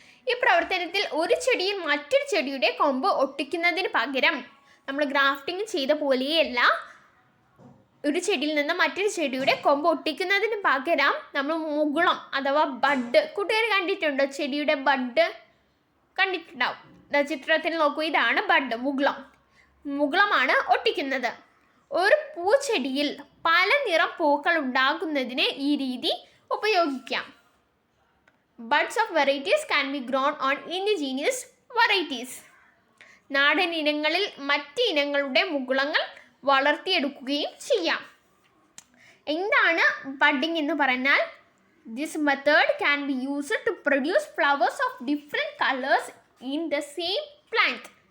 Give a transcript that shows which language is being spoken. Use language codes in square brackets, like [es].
[ml] ഈ പ്രവർത്തനത്തിൽ ഒരു ചെടിയിൽ മറ്റൊരു ചെടിയുടെ കൊമ്പ് ഒട്ടിക്കുന്നതിന് പകരം, നമ്മൾ ഗ്രാഫ്റ്റിംഗ് ചെയ്ത പോലെയല്ല, ഒരു ചെടിയിൽ നിന്ന് മറ്റൊരു ചെടിയുടെ കൊമ്പ് ഒട്ടിക്കുന്നതിന് പകരം നമ്മൾ മുകുളം അഥവാ ബഡ്, കൂട്ടുകാർ കണ്ടിട്ടുണ്ടോ? ചെടിയുടെ ബഡ് കണ്ടിട്ടുണ്ടാവും. ചിത്രത്തിൽ നോക്കൂ, ഇതാണ് ബഡ്, മുകുളമാണ് ഒട്ടിക്കുന്നത്. ഒരു പൂച്ചെടിയിൽ പല നിറം പൂക്കൾ ഉണ്ടാകുന്നതിന് ഈ രീതി ഉപയോഗിക്കാം. [en] Buds of varieties can be grown on indigenous varieties. [ml] നാടൻ ഇനങ്ങളിൽ മറ്റ് ഇനങ്ങളുടെ മുകുളങ്ങൾ വളർത്തിയെടുക്കുകയും ചെയ്യാം. എന്താണ് ബഡ്ഡിംഗ് എന്ന് പറഞ്ഞാൽ? [en] This method can be used to produce flowers of different colours in the same plant.